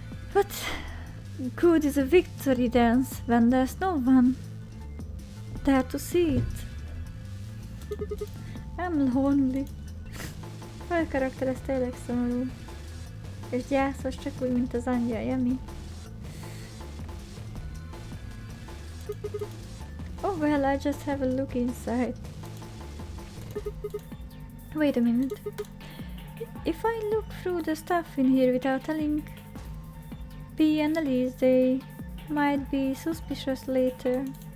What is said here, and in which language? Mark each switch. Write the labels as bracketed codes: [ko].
[en] What good is a victory dance when there's no one there to see it? I'm lonely. [hu] A karakter ez tényleg szomorú. És gyászos, csak úgy, mint az angyalja, mi? [en] Oh well, I just have a look inside. Wait a minute. If I look through the stuff in here without telling P and Elise, they might be suspicious later.